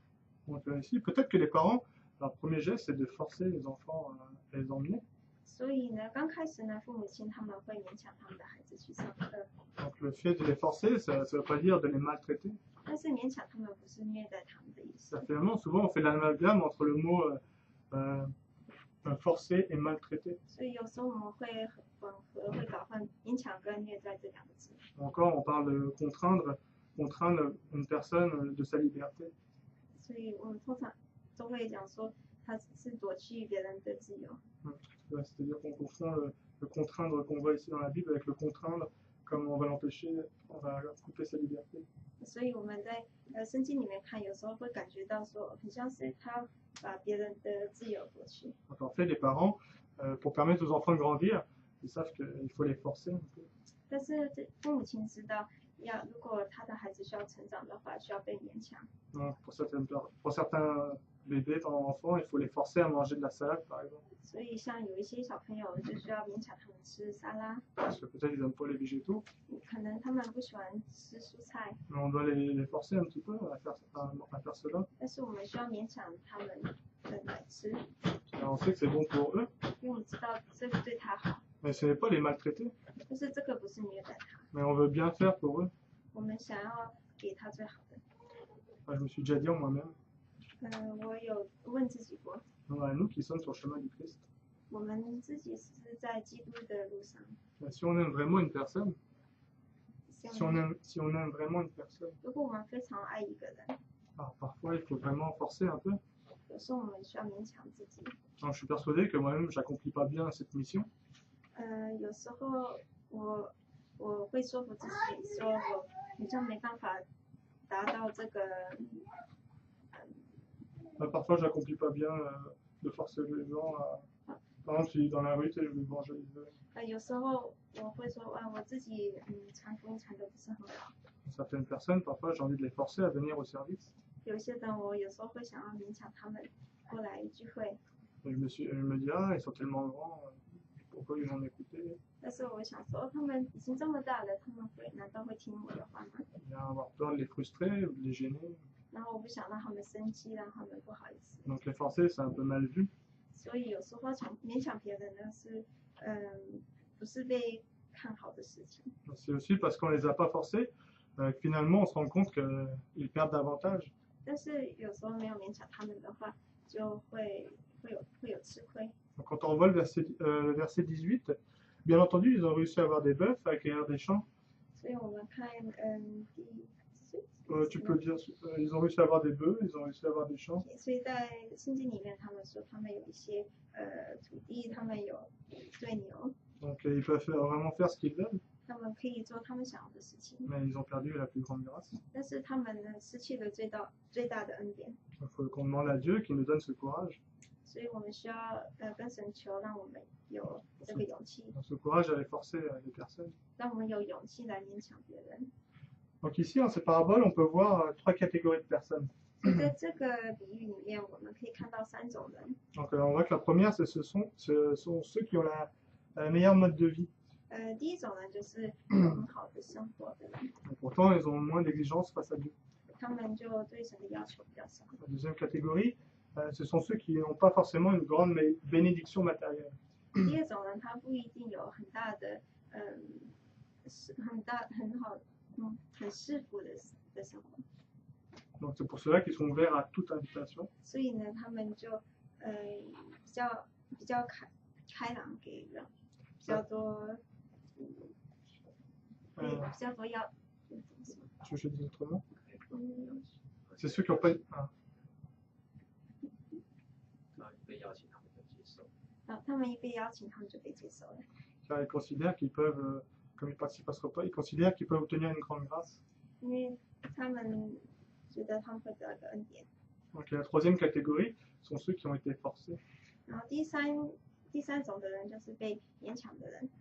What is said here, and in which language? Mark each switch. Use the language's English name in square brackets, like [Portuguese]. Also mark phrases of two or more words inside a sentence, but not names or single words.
[French] Donc ici, peut-être que les parents, leur premier geste, c'est de forcer les enfants à les emmener. [Chinese] 所以呢，刚开始呢，父母亲他们会勉强他们的孩子去上课， [French] Donc le fait de les forcer, ça ne veut pas dire de les maltraiter. [Chinese] 但是勉强他们不是虐待他们的意思。 [French] Finalement, souvent, on fait l'amalgame entre le mot forcer et maltraiter. [Chinese] 所以有时候我们会混合，会搞混勉强跟虐待这两个字。 [French] Encore, on parle de contraindre une personne de sa liberté. [Chinese] 所以我们通常都会讲说，他是夺去别人的自由。 [French] C'est-à-dire qu'on confond le contraindre qu'on voit ici dans la Bible avec le contraindre comme on va l'empêcher, on va couper sa liberté. [Chinese] 所以我们在圣经里面看，有时候会感觉到说，很像是他把别人的自由夺去。 [French] Donc en fait, les parents, pour permettre aux enfants de grandir, ils savent qu'il faut les forcer un peu. [Chinese] 但是父母亲知道，如果他的孩子需要成长的话，需要被勉强。 [French] Donc, pour certains bébés, enfants, il faut les forcer à manger de la salade, par exemple. [Chinese] 所以像有一些小朋友就需要勉强他们吃沙拉， [French] Parce que peut-être ils n'aiment pas les végétaux. [Chinese] 可能他们不喜欢吃蔬菜， [French] Mais on doit les forcer un petit peu à faire cela. [Chinese] 但是我们需要勉强他们来吃， [French] Et on sait que c'est bon pour eux, [Chinese] 因为我们知道这个对他好， [French] mais ce n'est pas les maltraiter. [Chinese] 但是这个不是虐待他， [French] Mais on veut bien faire pour eux. [Chinese] 我们想要给他最好的。 [French] Enfin, je me suis déjà dit en moi-même, [Chinese] 我有问自己过， [French] nous qui sommes sur le chemin du Christ, [Chinese] 我们自己是在基督的路上， [French] si on aime vraiment une personne, [Chinese] 像 [French] si on aime vraiment une personne, [Chinese] 如果我们非常爱一个人， [French] alors parfois il faut vraiment forcer un peu. [Chinese] 有时候我们需要勉强自己。 [French] Alors, je suis persuadé que moi-même, j'accomplis pas bien cette mission. [Chinese] 有时候我会说服自己说我好像没办法达到这个， [French] Parfois, j'accomplis pas bien de forcer les gens à. Par exemple, si dans la rue, tu sais, je vais évangéliser. [Chinese] 有时候我会说我自己传福音传的不是很好。 [French] Certaines personnes, parfois, j'ai envie de les forcer à venir au service. [Chinese] 有些人我有时候会想要勉强他们过来聚会。 [French] Et je me dis, ah, ils sont tellement grands, pourquoi ils vont m'écouter? [Chinese] 但是我想说，他们已经这么大了，他们难道会听我的话吗？ [French] Bien avoir peur de les frustrer ou de les gêner. [Chinese] 然后我不想让他们生气，让他们不好意思。 [French] Donc les forcer, c'est un peu mal vu. [Chinese] 所以有时候勉强别人呢是，不是被看好的事情。 [French] C'est aussi parce qu'on les a pas forcés, finalement, on se rend compte qu'ils perdent davantage. [Chinese] 但是有时候没有勉强他们的话，就会有吃亏。 [French] Donc, quand on voit le verset 18, bien entendu, ils ont réussi à avoir des bœufs, à acquérir des champs. [Chinese] 所以我们看 [French] Tu peux dire, ils ont réussi à avoir des bœufs, ils ont réussi à avoir des champs. [Chinese] 所以在圣经里面，他们说他们有一些土地，他们有对牛， [French] Donc ils peuvent vraiment faire ce qu'ils veulent, [Chinese] 他们可以做他们想要的事情。 [French] mais ils ont perdu la plus grande grâce. [Chinese] 但是他们呢，失去了最大的恩典。 [French] Il faut qu'on demande à Dieu qu'il nous donne ce courage. [Chinese] 所以我们需要跟神求，让我们有这个勇气， [French] Ce courage à les forcer les personnes. [Chinese] 让我们有勇气来勉强别人。 [French] Donc ici, dans ces paraboles, on peut voir trois catégories de personnes. [Chinese] 所以在这个比喻里面，我们可以看到3种人。 [French] Donc on voit que la première, ce sont ceux qui ont la meilleure mode de vie. [Chinese] 第一种呢，就是有很好的生活的人， [French] Et pourtant, ils ont moins d'exigences face à Dieu. [Chinese] 他们就对神的要求比较少。 [French] La deuxième catégorie, ce sont ceux qui n'ont pas forcément une grande bénédiction matérielle. [Chinese] 第二种人，他不一定有很大的，很好，很适服的生活。 [French] Donc c'est pour cela qu'ils sont ouverts à toute invitation. [Chinese] 所以呢，他们就比较开朗给人，比较多，比较多要， [French] Je dis autrement. C'est ceux qui n'ont pas. Ah. [Chinese] 他们一被邀请，他们就被接受了。 [French] Car ils considèrent qu'ils peuvent, comme ils participent à ce repas, ils considèrent qu'ils peuvent obtenir une grande grâce. [Chinese] 因为他们觉得他们会得到一个恩典。 [French] Donc la troisième catégorie sont ceux qui ont été forcés. [Chinese] 然后第三种的人就是被勉强的人。